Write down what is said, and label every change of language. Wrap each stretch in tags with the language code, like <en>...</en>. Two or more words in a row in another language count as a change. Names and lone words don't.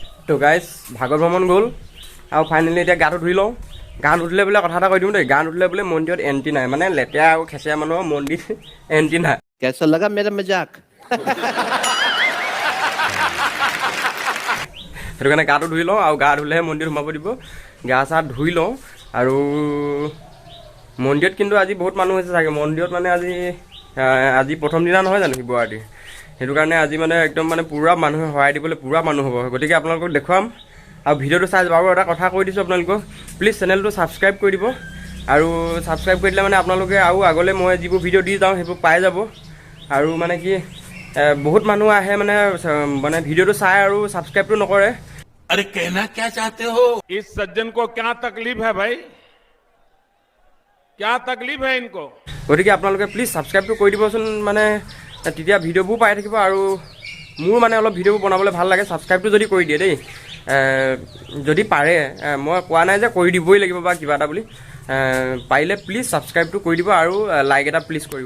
<as>তো গাইজ ভাগৱত ভ্ৰমণ গ'ল আৰু ফাইনেলি এতিয়া গাটো ধুই লওঁ। গা নুধুলে বোলে কথা এটা কৈ দিওঁ দেই, গা নুধুলে বোলে মন্দিৰত এণ্ট্ৰি নাই, মানে লেতেৰা আৰু খেচেৰা মানুহৰ মন্দিৰ এণ্ট্ৰি নাই।</as> <hi>कैसा लगा मेरा मजाक?</hi> <as>সেইটো কাৰণে গাটো ধুই লওঁ আৰু গা ধুলেহে মন্দিৰত সোমাব দিব। গা চা ধুই লওঁ আৰু মন্দিৰত কিন্তু আজি বহুত মানুহ হৈছে চাগে। মন্দিৰত মানে আজি প্ৰথম দিনা নহয় জানো শিৱৰাত্ৰি, সেইটো কাৰণে আজি মানে একদম মানে পূৰা মানুহে সহায় দিবলৈ পূৰা মানুহ হ'ব। গতিকে আপোনালোকক দেখুৱাম আৰু ভিডিঅ'টো চাই যাব। আৰু এটা কথা কৈ দিছোঁ আপোনালোকক, প্লিজ চেনেলটো ছাবস্ক্ৰাইব কৰি দিব। আৰু ছাবস্ক্ৰাইব কৰি দিলে মানে আপোনালোকে আৰু আগলৈ মই যিবোৰ ভিডিঅ' দি যাওঁ সেইবোৰ পাই যাব। আৰু মানে কি বহুত মানুহ আহে মানে ভিডিঅ'টো চাই আৰু ছাবস্ক্ৰাইবটো নকৰে।</as> <hi>अरे कहना क्या चाहते हो? इस सज्जन को क्या तकलीफ है भाई? क्या तकलीफ है इनको?</hi> <as>গতিকে আপোনালোকে প্লিজ ছাবস্ক্ৰাইবটো কৰি দিবচোন, মানে তেতিয়া ভিডিঅ'বোৰ পাই থাকিব আৰু মোৰ মানে অলপ ভিডিঅ'বোৰ বনাবলৈ ভাল লাগে। ছাবস্ক্ৰাইবটো যদি কৰি দিয়ে দেই, যদি পাৰে, মই কোৱা নাই যে কৰি দিবই লাগিব বা কিবা এটা বুলি, পাৰিলে প্লিজ ছাবস্ক্ৰাইবটো কৰি দিব আৰু লাইক এটা প্লিজ কৰিব।</as>